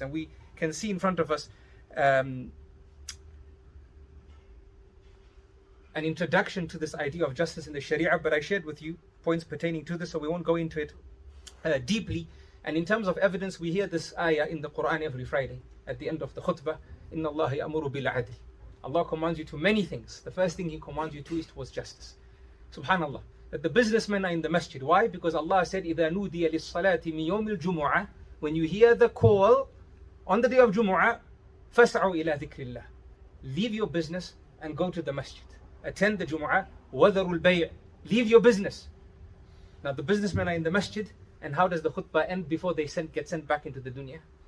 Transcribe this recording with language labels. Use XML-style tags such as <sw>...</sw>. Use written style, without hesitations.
<en>And we can see in front of us an introduction to this idea of justice in the Sharia, but I shared with you points pertaining to this, so we won't go into it deeply. And in terms of evidence, we hear this ayah in the Quran every Friday at the end of the khutbah.</en> <ar>Inna Allah ya'muru bil adl.</ar> <en>Allah commands you to many things. The first thing He commands you to is towards justice. Subhanallah. That the businessmen are in the masjid. Why? Because Allah said,</en> <ar>إِذَا نُودِيَ لِلصَّلَاةِ مِنْ يَوْمِ الْجُمُعَةِ.</ar> <en>When you hear the call on the day of Jumu'ah,</en> <ar>فَاسْعُوا إِلَى ذِكْرِ اللَّهِ.</ar> <en>Leave your business and go to the masjid. Attend the Jumu'ah.</en> <ar>وَذَرُوا الْبَيْعِ.</ar> <en>Leave your business. Now the businessmen are in the masjid, and how does the khutbah end before they get sent back into the dunya?</en>